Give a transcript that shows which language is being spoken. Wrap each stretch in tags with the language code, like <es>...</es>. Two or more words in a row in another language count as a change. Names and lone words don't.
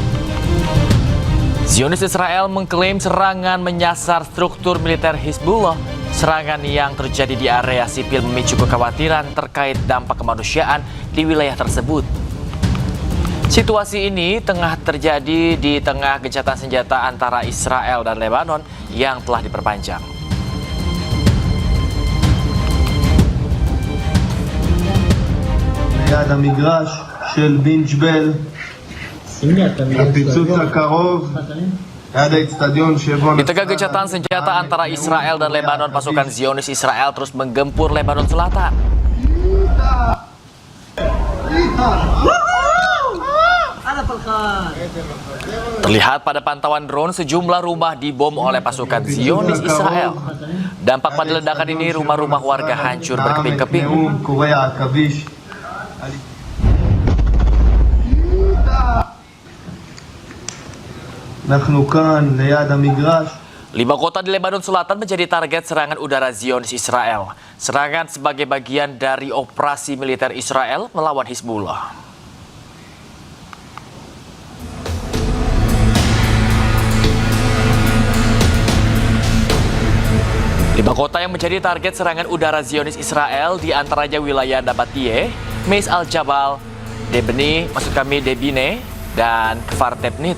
<id>Zionis Israel mengklaim serangan menyasar struktur militer Hizbullah. Serangan yang terjadi di area sipil memicu kekhawatiran terkait dampak kemanusiaan di wilayah tersebut. Situasi ini tengah terjadi di tengah gencatan senjata antara Israel dan Lebanon yang telah diperpanjang.</id> <he>ליד המגרש של בן ג'בל, הפיצוץ הקרוב, ליד האצטדיון שבו...</he> <id>Di tengah gencatan senjata antara Israel dan Lebanon, pasukan Zionis Israel terus menggempur Lebanon Selatan. Terlihat pada pantauan drone, sejumlah rumah dibom oleh pasukan Zionis Israel. Dampak pada ledakan ini, rumah-rumah warga hancur berkeping-keping.</id> <he>אנחנו כאן ליד המגרש.</he> <id>5 kota di Lebanon Selatan menjadi target serangan udara Zionis Israel. Serangan sebagai bagian dari operasi militer Israel melawan Hizbullah. Lima kota yang menjadi target serangan udara Zionis Israel diantaranya wilayah Nabatiyeh, Meis al-Jabal, Debine, dan Kfar Tebnit.</id>